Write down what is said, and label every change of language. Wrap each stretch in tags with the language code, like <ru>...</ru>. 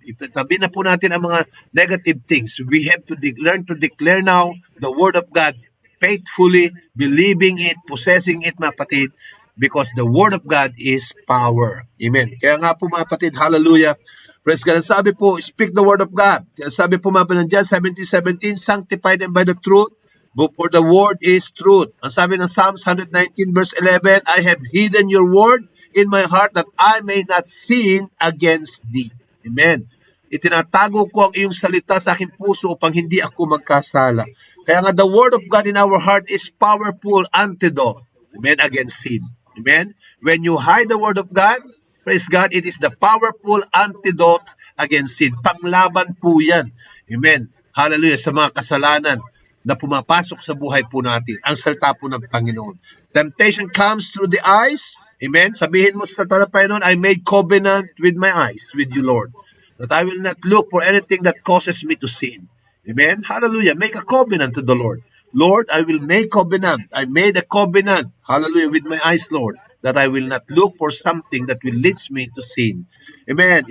<tl>Itabi na po natin ang mga</tl> <en>negative things. We have to learn to declare now the Word of God faithfully, believing it, possessing it,</en> <tl>mga kapatid,</tl> <en>because the Word of God is power. Amen.</en> <tl>Kaya nga po, mga kapatid, hallelujah.</tl> <en>Praise God.</en> <tl>Sabi po,</tl> <en>speak the Word of God.</en> <tl>Kaya sabi po, mga kapatid,</tl> <en>John 17:17, sanctify them by the truth. For the word is truth.</en> <tl>Ang sabi ng</tl> <en>Psalms 119 verse 11, I have hidden your word in my heart that I may not sin against thee. Amen.</en> <tl>Itinatago ko ang iyong salita sa aking puso upang hindi ako magkasala. Kaya nga</tl> <en>the word of God in our heart is powerful antidote. Amen. Against sin. Amen. When you hide the word of God, praise God, it is the powerful antidote against sin.</en> <tl>Panglaban po yan. Amen. Hallelujah. Sa mga kasalanan na pumapasok sa buhay po natin, ang salita po ng Panginoon.</tl> <en>Temptation comes through the eyes. Amen?</en> <tl>Sabihin mo sa salita ng Panginoon,</tl> <en>I made covenant with my eyes, with you, Lord, that I will not look for anything that causes me to sin. Amen? Hallelujah. Make a covenant to the Lord. Lord, I will make covenant. I made a covenant, hallelujah, with my eyes, Lord, that I will not look for something that will lead me to sin. Amen.</en>